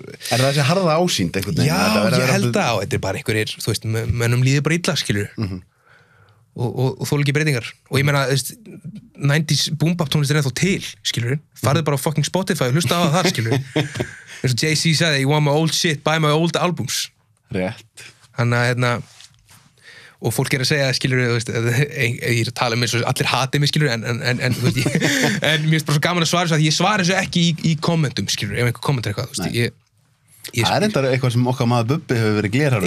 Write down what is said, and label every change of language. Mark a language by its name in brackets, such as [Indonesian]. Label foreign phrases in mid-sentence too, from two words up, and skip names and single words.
[Icelandic] Er það þessi harða ásýnd einhvern veginn? Já, ég held að þetta er bara einhverjir, þú veist, mönnum líður bara illa, skilur. Og þóla ekki breytingar. Og ég meina, 90s boom-bap tónlist er ennþá til, skilur. Farðu bara á fucking Spotify og hlusta á það, skilur. Eins og Jay-Z sagði, [English] you want my old shit, buy my old albums. [Icelandic] Rétt. Þannig að, og fólk er að segja, skilur, þú veist, ég er að tala eins og allir hatið mig, skilur, en þú veist, en mér finnst bara svo gaman að svara þessu, að ég svara þessu ekki í kommentum, skilur, ef einhver kommentar eitthvað, þú veist, það er enda eitthvað sem okkar maður Bubbi hefur verið glerharður.